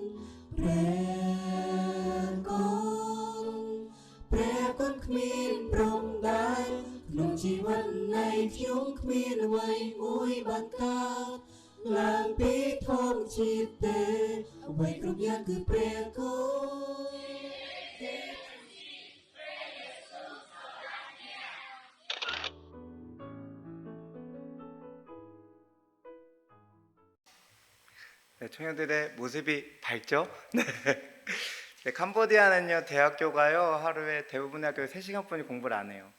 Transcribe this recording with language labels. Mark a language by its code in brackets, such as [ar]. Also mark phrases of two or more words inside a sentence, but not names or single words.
[km] ព្រះគុណព្រះគុណគ្មានព្រំដែនក្នុងជីវិតនៃខ្ញុំគ្មានអ្វីមួយបានកើតឡើងពីធម្មជាតិទេអ្វីគ្រប់យ៉ាងគឺព្រះគុណ [ko] 네, 청년들의 모습이 밝죠? 네. 네, 캄보디아는요 대학교가요 하루에 대부분의 학교 3시간뿐이 공부를 안 해요.